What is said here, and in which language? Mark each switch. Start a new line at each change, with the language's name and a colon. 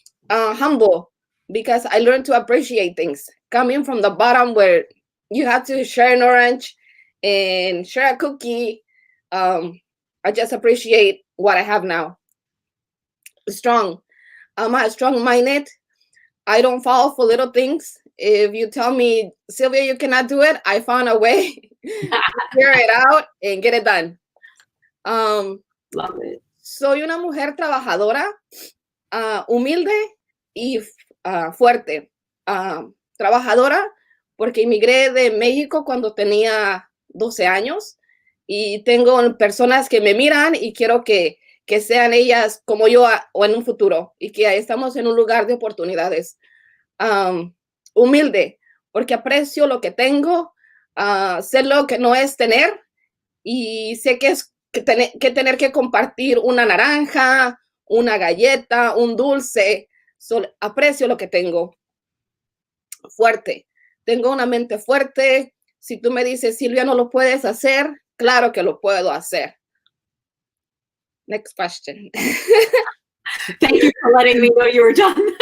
English: Humble, because I learned to appreciate things. Coming from the bottom where you have to share an orange and share a cookie, I just appreciate what I have now. Strong. I'm a strong-minded. I don't fall for little things. If you tell me, Sylvia, you cannot do it, I found a way to figure it out and get it done. Love it.
Spanish: Soy una mujer trabajadora, humilde y fuerte. Trabajadora porque emigré de México cuando tenía 12 años y tengo personas que me miran y quiero que sean ellas como yo o en un futuro y que estamos en un lugar de oportunidades. Humilde porque aprecio lo que tengo, sé lo que no es tener y sé que es tener que compartir una naranja, una galleta, un dulce. Aprecio lo que tengo. Fuerte. Tengo una mente fuerte. Si tú me dices, Silvia, no lo puedes hacer, claro que lo puedo hacer.
English: Next question. Thank you for letting me know you were done.